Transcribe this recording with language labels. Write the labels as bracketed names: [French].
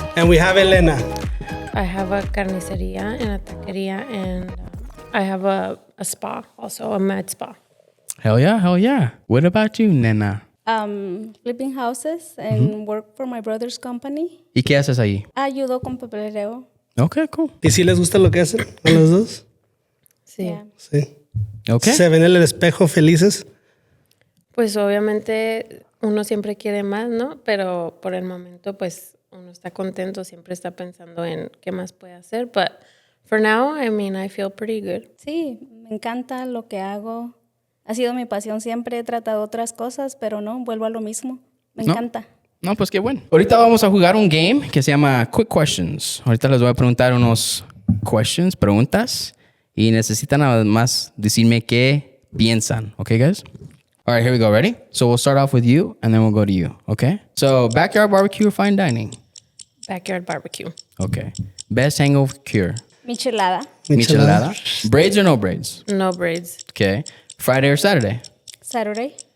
[English] And we have Elena. I have a carniceria and a taqueria, and I have a spa, also a med spa. Hell yeah. What about you, Nena? Flipping houses and work for my brother's company. [Spanish] ¿Y qué haces ahí? Ayudo con papeleo. [English] Okay, cool. [Spanish] ¿Y si les gusta lo que hacen a los dos? Sí. [English] Yeah. [Spanish] Sí. [English] Okay. [Spanish] ¿Se ven en el espejo felices? Pues obviamente uno siempre quiere más, ¿no? Pero por el momento, pues uno está contento, siempre está pensando en qué más puede hacer. [English] But for now, I mean, I feel pretty good. [Spanish] Sí, me encanta lo que hago. Ha sido mi pasión siempre. He tratado otras cosas, pero no, vuelvo a lo mismo. Me encanta. No, pues qué bueno. Ahorita vamos a jugar un game que se llama Quick Questions. Ahorita les voy a preguntar unos preguntas. Y necesitan nada más decirme qué piensan. [English] Okay, guys? All right, here we go. Ready? So we'll start off with you, and then we'll go to you. Okay? So backyard barbecue or fine dining? Backyard barbecue. Okay. Best hangover cure? Michelada. Michelada. Braids or no braids? No braids. Okay. Friday or Saturday? Saturday.